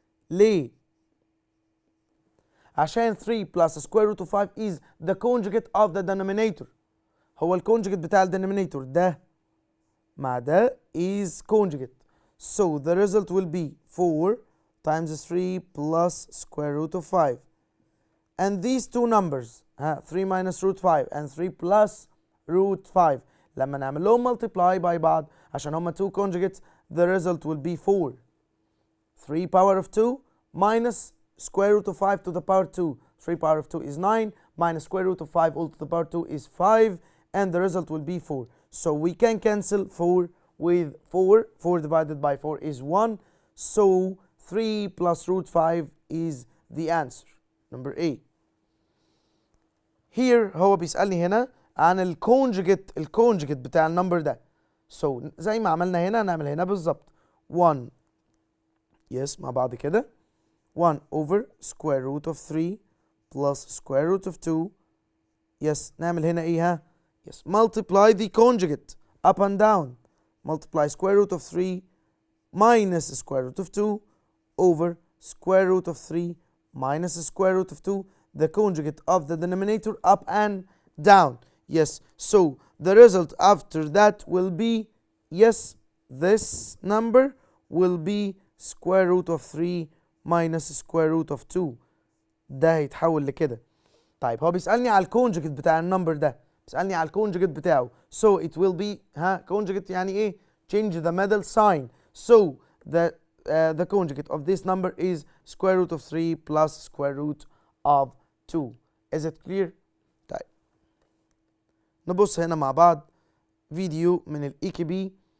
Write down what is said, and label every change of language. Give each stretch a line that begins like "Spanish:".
Arabic: ليه؟ عشان
English: 3 plus square root of 5 is the conjugate of the denominator.
Arabic: هو الكونجكت بتاع الدينومينيتور ده مع ده
English: is conjugate. so the result will be 4 times 3 plus square root of 5 and these two numbers 3 minus root 5 and 3 plus root 5
Arabic: لما نعمل لهم
English: multiply by
Arabic: بعض عشان هما
English: two conjugates the result will be 4. 3 power of 2 minus square root of 5 to the power 2. 3 power of 2 is 9 minus square root of 5 all to the power 2 is 5 and the result will be 4. so we can cancel 4 with 4. 4 divided by 4 is 1. so 3 plus root 5 is the answer. number A.
Arabic: here هو بيسألني هنا عن الكونجكت بتاع النمبر ده.
English: so
Arabic: زي ما عملنا هنا نعمل هنا بالظبط 1 yes مع بعض كده
English: 1 over square root of 3 plus square root of 2 yes
Arabic: نعمل هنا ايه
English: yes multiply the conjugate up and down multiply square root of 3 minus square root of 2 over square root of 3 minus square root of 2, the conjugate of the denominator up and down. Yes, so the result after that will be, yes, this number will be square root of 3 minus square root of 2.
Arabic: ده هيتحول لكده. طيب هو بيسألني على الكونجكت بتاع النمبر ده، بيسألني على الكونجكت بتاعه.
English: So it will be conjugate
Arabic: يعني ايه؟
English: Change the middle sign. So the conjugate of this number is square root of 3 plus square root of 2. Is it clear؟
Arabic: طيب نبص هنا مع بعض فيديو من الاي كي بي.